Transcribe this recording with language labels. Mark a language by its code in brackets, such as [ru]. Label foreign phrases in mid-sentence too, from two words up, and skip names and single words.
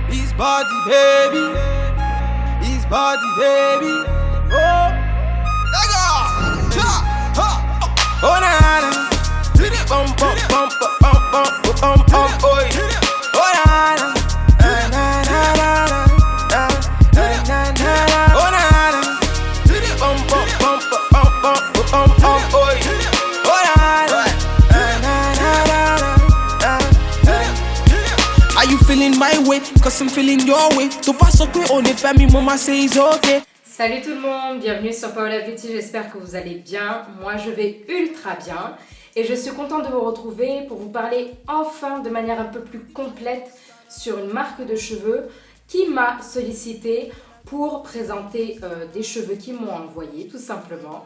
[en] His body, baby. His body, baby. Oh, nigga. Oh, na na. Bum bum bum bum bum bum bum boy. Oh, na na. Na na na na na na na. Oh, na na. Bum bum bum bum bum bum bum boy. Oh, na na. Na na na na. Are you feeling my way? Cause I'm feeling your way. To pass up on it, family, mama says okay. [fr] Salut tout le monde, bienvenue sur Paola Beauty, j'espère que vous allez bien. Moi je vais ultra bien et je suis contente de vous retrouver pour vous parler enfin de manière un peu plus complète sur une marque de cheveux qui m'a sollicité pour présenter des cheveux qu'ils m'ont envoyés tout simplement.